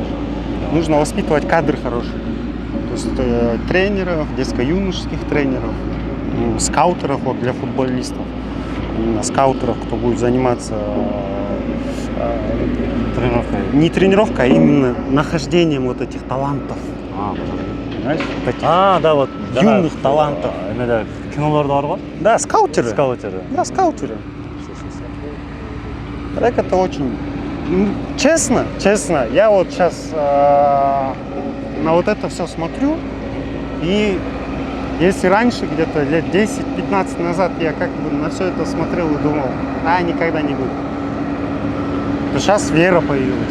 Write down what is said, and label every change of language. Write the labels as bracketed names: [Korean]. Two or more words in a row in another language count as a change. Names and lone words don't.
[Russian] Нужно воспитывать кадры хорошие. То есть тренеров, детско-юношеских тренеров, скаутеров вот, для футболистов. Именно скаутеров, кто будет заниматься тренировкой. Не тренировкой, а именно нахождением вот этих талантов. Понимаешь? Таких Да, вот юных талантов. [Kyrgyz] Кинолорда бар го? [Russian] Да, скаутеры. Скаутеры. Да, скаутеры. Так это очень... Честно, я вот сейчас на вот это все смотрю, и если раньше, где-то лет 10-15 назад, я как бы на все это смотрел и думал, никогда не будет, то сейчас вера появилась.